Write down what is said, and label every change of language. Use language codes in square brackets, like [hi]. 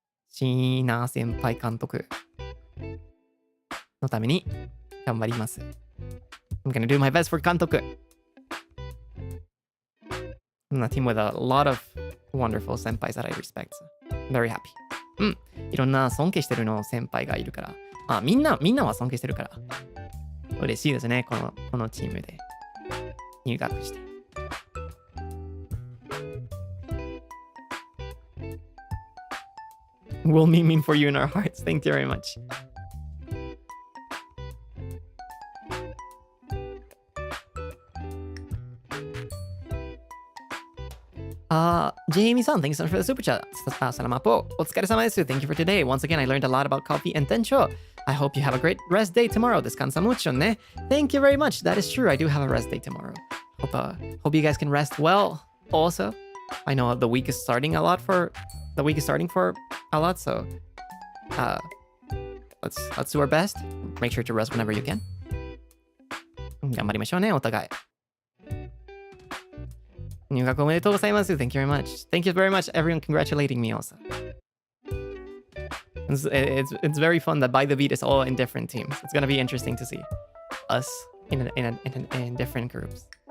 [ja] 椎名先輩監督のために頑張ります。 [en] I'm gonna do my best for 監督。 I'm on a team with a lot of wonderful senpais that I respect. I'm very happy. [ja] いろんな尊敬してるの先輩がいるから。みんなは尊敬してるから。嬉しいですね。このチームで入学して。 [en] We'll mean for you in our hearts. Thank you very much. Jamie san, thanks so much for the super chat. [tl] Salamat po. [ja] Otsukaresama desu. [en] Thank you for today. Once again, I learned a lot about coffee and tencho. I hope you have a great rest day tomorrow. [es] Descansa mucho, [en] ne? Thank you very much. That is true. I do have a rest day tomorrow. Hope you guys can rest well. Also, I know the week is starting for a lot, so let's do our best. Make sure to rest whenever you can. [ja] 頑張りましょうね、お互い。入学おめでとうございます。 [en] Thank you very much. Thank you very much, everyone congratulating me also. It's very fun that By the Beat is all in different teams. It's gonna be interesting to see us in different groups.